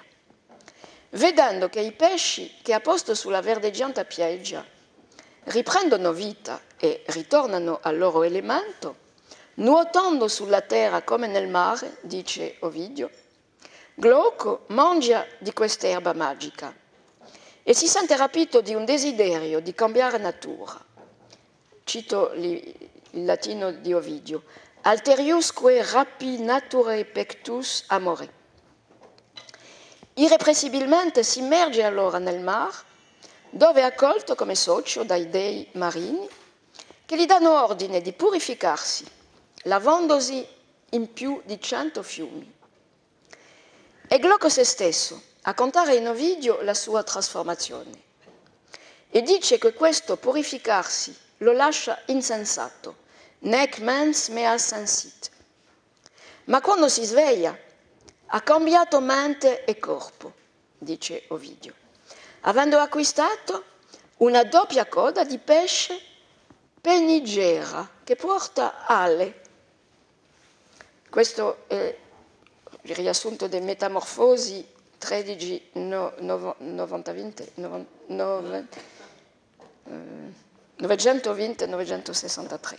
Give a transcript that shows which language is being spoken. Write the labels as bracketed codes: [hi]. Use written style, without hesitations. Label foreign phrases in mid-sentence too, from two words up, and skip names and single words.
[it] Vedendo che i pesci che ha posto sulla verdeggiante pieggia riprendono vita e ritornano al loro elemento, nuotando sulla terra come nel mare, dice Ovidio, Glauco mangia di quest'erba magica e si sente rapito di un desiderio di cambiare natura. Cito il latino di Ovidio, [la] alteriusque rapi naturae pectus amore. [it] Irrepressibilmente si immerge allora nel mar, dove è accolto come socio dai dei marini, che gli danno ordine di purificarsi, lavandosi in più di 100 fiumi. È Glauco se stesso a contare in Ovidio la sua trasformazione e dice che questo purificarsi lo lascia insensato, [la] nec mens mea sensit. [it] Ma quando si sveglia ha cambiato mente e corpo, dice Ovidio, avendo acquistato una doppia coda di pesce penigera che porta ale. Questo è il riassunto delle Metamorfosi 920-963.